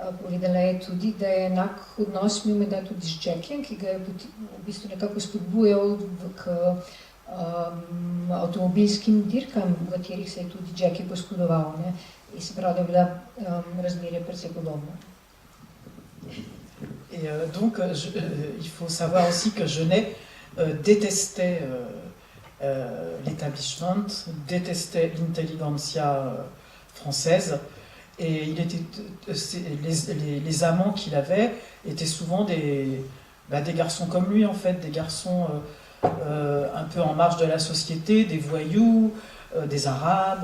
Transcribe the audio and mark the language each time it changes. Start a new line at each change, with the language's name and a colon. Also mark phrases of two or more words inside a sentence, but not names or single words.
Slovenian: povedala je tudi, da je enak odnos imel menda tudi z Jackiem, ki ga je v bistvu nekako spodbujal k avtomobilskim dirkam, v katerih se je tudi Jackie poškodoval. In se pravi, da je bila razmerje precej podobno.
French: Et donc, il faut savoir aussi que Genet détestait l'établissement, détestait l'intelligentsia française, et il était, les amants qu'il avait étaient souvent des garçons comme lui, en fait, des garçons un peu en marge de la société, des voyous, des arabes.